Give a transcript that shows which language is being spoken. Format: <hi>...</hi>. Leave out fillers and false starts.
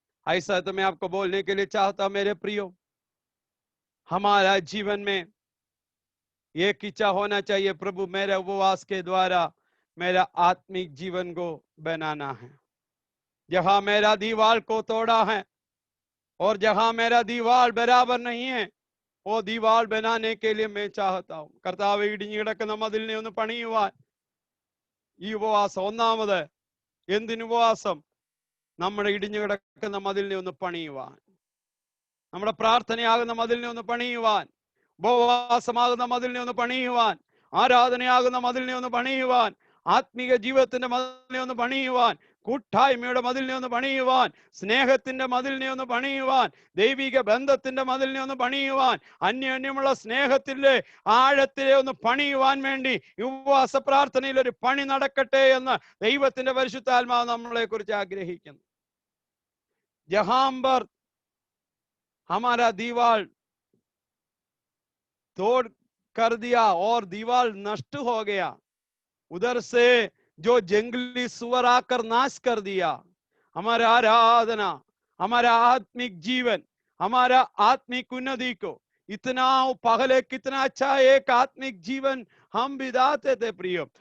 <hi>ऐसा तो मैं आपको बोलने के लिए चाहता, मेरे प्रियो, हमारा जीवन में एक इच्छा होना चाहिए, प्रभु मेरे उपवास के द्वारा मेरा आत्मिक जीवन को बनाना है. जहां मेरा दीवार को तोड़ा है और जहां मेरा दीवार बराबर नहीं है, वो दीवार बनाने के लिए मैं चाहता हूं.</hi> <ml>കർത്താവ് ഇടിഞ്ഞു കിടക്കുന്ന മതിലിനെ ഒന്ന് പണിയുവാൻ ഈ ഉപവാസം. ഒന്നാമത് എന്തിനു ഉപവാസം? നമ്മുടെ ഇടിഞ്ഞു കിടക്കുന്ന മതിലിനെ ഒന്ന് പണിയുവാൻ, നമ്മുടെ പ്രാർത്ഥനയാകുന്ന മതിലിനെ ഒന്ന് പണിയുവാൻ, ഉപവാസമാകുന്ന മതിലിനെ ഒന്ന് പണിയുവാൻ, ആരാധനയാകുന്ന മതിലിനെ ഒന്ന് പണിയുവാൻ, ആത്മീക ജീവിതത്തിന്റെ മതിലിനെ ഒന്ന് പണിയുവാൻ, കൂട്ടായ്മയുടെ മതിലിനെ ഒന്ന് പണിയുവാൻ, സ്നേഹത്തിന്റെ മതിലിനെ ഒന്ന് പണിയുവാൻ, ദൈവിക ബന്ധത്തിന്റെ മതിലിനെ ഒന്ന് പണിയുവാൻ, അന്യോന്യമുള്ള സ്നേഹത്തിന്റെ ആഴത്തിലെ ഒന്ന് പണിയുവാൻ വേണ്ടി ഉപവാസ പ്രാർത്ഥനയിൽ ഒരു പണി നടക്കട്ടെ എന്ന് ദൈവത്തിന്റെ പരിശുദ്ധാത്മാവ് നമ്മളെ കുറിച്ച് ആഗ്രഹിക്കുന്നു.</ml> <hi>जहां पर हमारा दीवार तोड़ कर दिया और दीवार नष्ट हो गया, उधर से जो जंगली सुअर आकर नाश कर दिया, हमारा आराधना, हमारा आत्मिक जीवन, हमारा आत्मिक उन्नति को इतना पहले कितना अच्छा एक आत्मिक जीवन हम बिताते थे प्रियो.</hi>